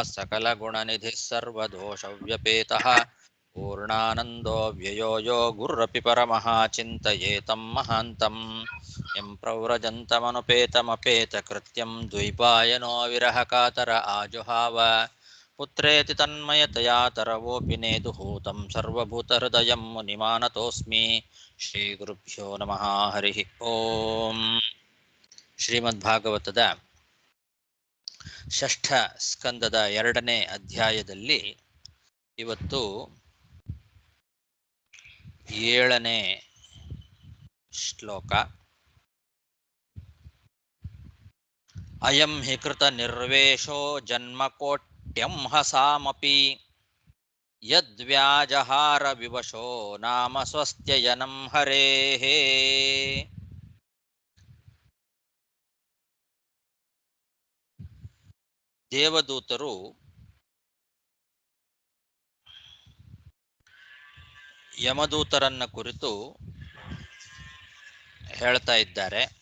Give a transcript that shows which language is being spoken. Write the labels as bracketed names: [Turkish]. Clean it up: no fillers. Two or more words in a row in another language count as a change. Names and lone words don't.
[Sanskrit] सकलगुणनिधिः सर्वदोषव्यपेतः पूर्णानन्दो व्ययो यो गुरुरपि परमः चिन्तयेतं महान्तं यं प्रव्रजन्तमनुपेतमपेतकृत्यं द्वैपायनो विरहकातर आजुहाव पुत्रेति तन्मयतया तरवोऽपि नेदुहूतं सर्वभूतहृदयं मुनिमानतोऽस्मि ಶ್ರೀಗುರುಭ್ಯೋ ನಮಃ ಹರಿ ಓಂ. [Kannada] ಶ್ರೀಮದ್ಭಾಗವತದ ಷಷ್ಠ ಸ್ಕಂದದ 2ನೇ ಅಧ್ಯಾಯದಲ್ಲಿ ಇವತ್ತು 7ನೇ ಶ್ಲೋಕ. [Sanskrit] ಅಯಂ ಹಿ ಕೃತ ನಿರ್ವೇಶೋ ಜನ್ಮಕೋಟ್ಯಂ ಹಸಾಮಪಿ ಯದ್ವ್ಯಾಜಹಾರ ವಿವಶೋ ನಾಮ ಸ್ವಸ್ತ್ಯಯನಂ ಹರೇಃ. [Kannada] ದೇವದೂತರು ಯಮದೂತರನ್ನ ಕುರಿತು ಹೇಳ್ತಾ ಇದ್ದಾರೆ.